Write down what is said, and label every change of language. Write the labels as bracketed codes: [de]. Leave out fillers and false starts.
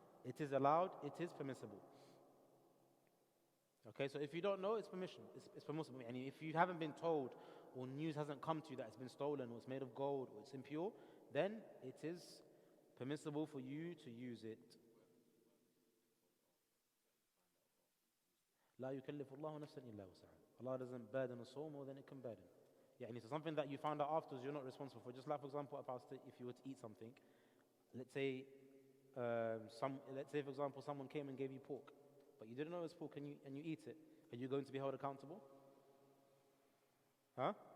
[en] It is allowed, it is permissible. Okay, so if you don't know, it's permission, it's permissible. And if you haven't been told, or news hasn't come to you that it's been stolen, or it's made of gold, or it's impure, then it is permissible for you to use it. [ar] لا يكلف الله نفسا إلا وسعها. [en] Allah doesn't burden a soul more than it can burden. So something that you found out afterwards, you're not responsible for. Just like, for example, if you were to eat something, let's say, for example, someone came and gave you pork, but you didn't know it was pork, and you eat it. Are you going to be held accountable? Huh?